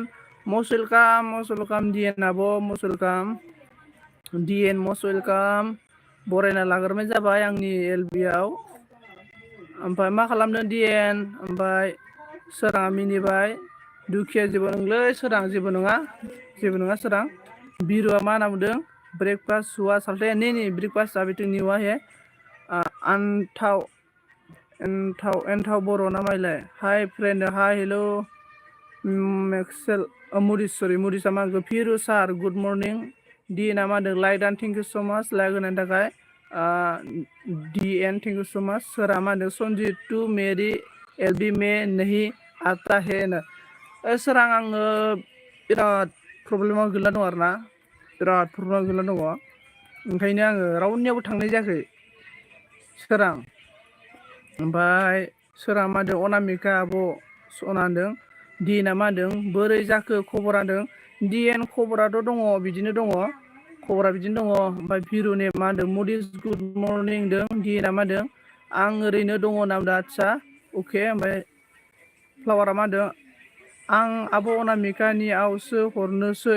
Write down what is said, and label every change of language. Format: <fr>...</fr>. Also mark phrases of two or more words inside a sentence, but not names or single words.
<en>most welcome</en> <brx>डि एन आब'</brx> <en>most welcome</en> <brx>डि एन</brx> <en>most welcome</en> <brx>बरायना लाग्रोनाय जाबाय आंनि एलबियाव ओमफ्राय मा खालामदों डि एन ओमफ्राय सोराङा मिनिबाय दुखिया जेबो नंलै सोरां जेबो नङा सोरां बिरुआ मा होनना बुंदों</brx> <hi>ब्रेकफास्ट हुआ सालते नहीं ब्रेकफास्ट अभी तो नहीं हुआ है</hi> <brx>एन्थाव बर' नामायलाय</brx> <en>hi friend hi hello'</en> <brx>मेक्सेल मुडिसा मा होनखो फिरु सार</brx> <en>good morning</en> <brx>डि एन मा होनदों</brx> <en>like done thank you so much</en> <brx>लाइक होनायनि थाखाय डि एन</brx> <en>thank you so much</en> <brx>सोरा मा होनदों सनजित टू</brx> <hi>मेरी एलबी में नहीं आता है</hi> <brx>सोरां आङो बिराद प्रब्लेमाव गोलैना दं आरोना ओंखायनो आङो रावनियावबो थांनाय जायाखै सोरां ओमफ्राय सोरां मा होनदों अनामिका आब' सना होनदों डि एनआ मा होनदों बोरै जाखो खबरा होनदों डि एन खबराथ' दङ बिदिनो दङ ओमफ्राय भिरुने मा होनदों मडिस</brx> <en>good morning</en> <brx>होनदों डि एनआ मा होनदों आं ओरैनो दङ नामदों आदसा अके ओमफ्राय फ्लावारा मा होनदों आं आब' अनामिकानियावसो हरनोसै</brx>